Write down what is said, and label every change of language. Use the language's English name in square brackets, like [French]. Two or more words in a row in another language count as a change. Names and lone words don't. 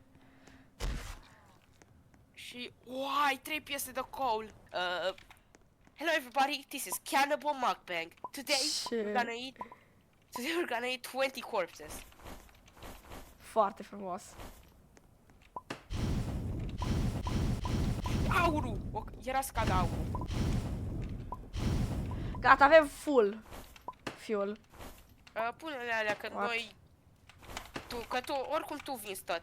[Romanian] Și, ai 3 piese de coal. [English] Hello everybody, this is Cannibal Mukbang. Today [Romanian] Ce? [English] we're gonna eat 20 corpses. [Romanian] Foarte frumos. Aurul! Era să cadă aurul. Gata, avem [English] full fuel. [Romanian] Pune-le alea că [English] What? [Romanian] noi... oricum tu vinzi tot.